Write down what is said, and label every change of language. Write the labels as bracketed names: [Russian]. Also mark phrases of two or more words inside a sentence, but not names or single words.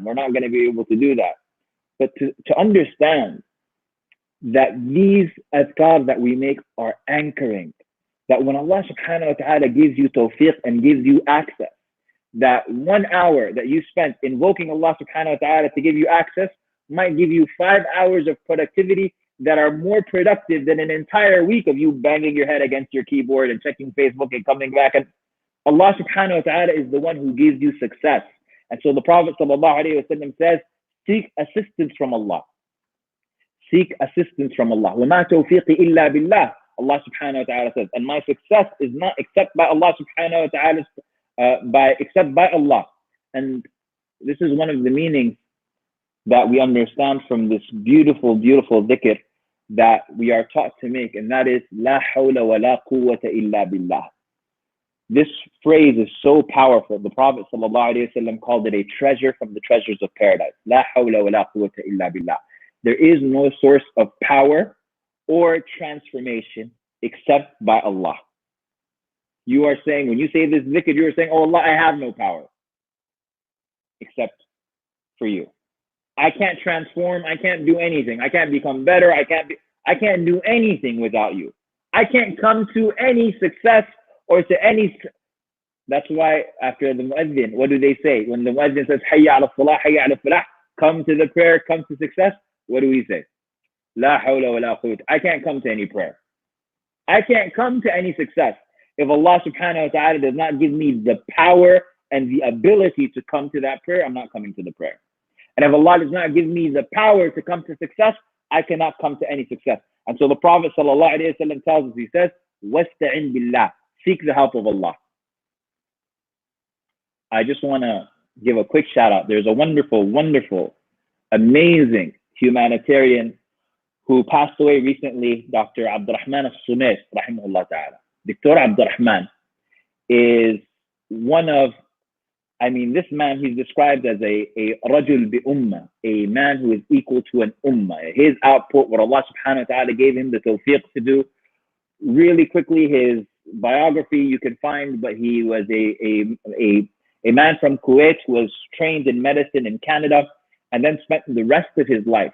[English] We're not going to be able to do that. But to understand that these azkar that we make are anchoring, that when [Arabic] الله سبحانه وتعالى [English] gives you tawfiq and gives you access, that 1 hour that you spent invoking [Arabic] الله سبحانه وتعالى [English] to give you access might give you 5 hours of productivity that are more productive than an entire week of you banging your head against your keyboard and checking Facebook and coming back. And [Arabic] الله سبحانه وتعالى [English] is the one who gives you success. And so the Prophet [Arabic] صلى الله عليه وسلم [English] says, seek assistance from Allah. Seek assistance from Allah. [Arabic] وَمَا تَوْفِيقِ إِلَّا بِاللَّهِ. الله سبحانه وتعالى [English] says, and my success is not except by [Arabic] الله سبحانه وتعالى, [English] except by Allah. And this is one of the meanings that we understand from this beautiful, beautiful dhikr that we are taught to make, and that is [Arabic] لا حول ولا قوة إلا بالله. [English] This phrase is so powerful. The Prophet ﷺ called it a treasure from the treasures of paradise. [Arabic] لا حول ولا قوة إلا بالله. [English] There is no source of power or transformation except by Allah. You are saying, when you say this dhikr, you are saying, oh Allah, I have no power except for you. I can't transform. I can't do anything. I can't become better. I can't do anything without you. I can't come to any success or to any. That's why after the muezzin, what do they say? When the muezzin says, [Arabic] حي على الصلاة، حي على الفلاح, [English] come to the prayer, come to success, what do we say? [Arabic] لا حول ولا قوة. [English] I can't come to any prayer. I can't come to any success. If [Arabic] الله سبحانه وتعالى [English] does not give me the power and the ability to come to that prayer, I'm not coming to the prayer. And if Allah does not give me the power to come to success, I cannot come to any success. And so the Prophet ﷺ tells us, he says, [Arabic] وَاسْتَعِنْ بِاللَّهِ. [English] Seek the help of Allah. I just want to give a quick shout out. There's a wonderful, wonderful, amazing humanitarian who passed away recently, Dr. [Arabic] Abdurrahman al-Sumais, رحمه الله تعالى. [English] Dr. Abdurrahman is one of, this man, he's described as a [Arabic] رجل بأمة, [English] a man who is equal to an ummah. His output, what [Arabic] الله سبحانه وتعالى [English] gave him the tawfiq to do. Really quickly, his biography you can find, but he was a man from Kuwait who was trained in medicine in Canada and then spent the rest of his life.